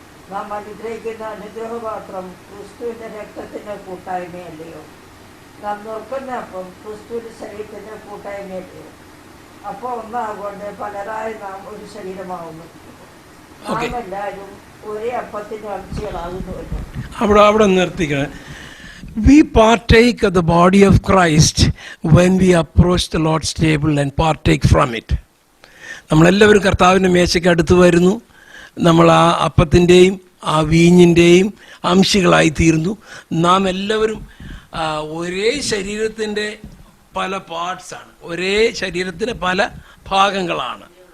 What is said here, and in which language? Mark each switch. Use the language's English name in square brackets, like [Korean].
[Malayalam] നാം അനുഗ്രഹിക്കുന്ന അനുഗ്രഹപാത്രം ക്രിസ്തുവിൻ്റെ രക്തത്തിൻ്റെ കൂട്ടായ്മയല്ലയോ? നാം നോക്കുന്ന അപ്പം ക്രിസ്തുവിൻ്റെ ശരീരത്തിൻ്റെ കൂട്ടായ്മയല്ലയോ? അപ്പോൾ ഒന്നാകൊണ്ട് പലരായി നാം ഒരു ശരീരമാവുന്നു. നാം എല്ലാവരും ഒരേ അപ്പത്തിൻ്റെ അംശങ്ങളാകുന്നുവല്ലോ. അവിടെ നിർത്തിക്കണം. [English] We partake of the body of Christ when we approach the Lord's table and partake from it. [Malayalam] നമ്മളെല്ലാവരും കർത്താവിൻ്റെ മേശയ്ക്ക് അടുത്ത് വരുന്നു. നമ്മൾ ആ അപ്പത്തിൻ്റെയും ആ വീഞ്ഞിൻ്റെയും അംശികളായി തീർന്നു. നാം എല്ലാവരും ഒരേ ശരീരത്തിൻ്റെ പല പാർട്സാണ്, ഒരേ ശരീരത്തിൻ്റെ പല ഭാഗങ്ങളാണ്.